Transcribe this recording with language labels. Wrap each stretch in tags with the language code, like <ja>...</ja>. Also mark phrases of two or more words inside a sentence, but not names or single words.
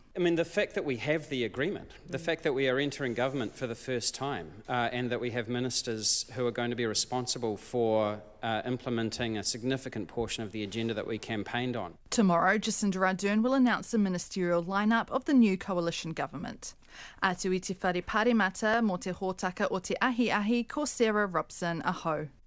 <en>I mean, the fact that we have the agreement, the fact that we are entering government for the first time, and that we have ministers who are going to be responsible for implementing a significant portion of the agenda that we campaigned on. Tomorrow, Jacinda Ardern will announce the ministerial lineup of the new coalition government.</en> <mi>Atu i te whare paremata mo te hōtaka o te ahi ko Sarah Robson, aho.</mi>